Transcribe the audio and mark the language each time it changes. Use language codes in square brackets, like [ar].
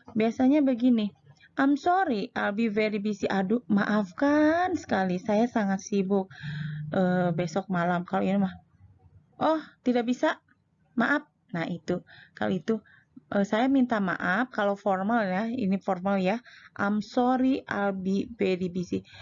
[id] Biasanya begini, [en] I'm sorry, I'll be very busy. [id] Aduh, maafkan sekali, saya sangat sibuk besok malam. Kalau ini mah, oh tidak bisa, maaf. Nah itu, kalau itu saya minta maaf. Kalau formal ya, ini formal ya, [en] I'm sorry, I'll be very busy.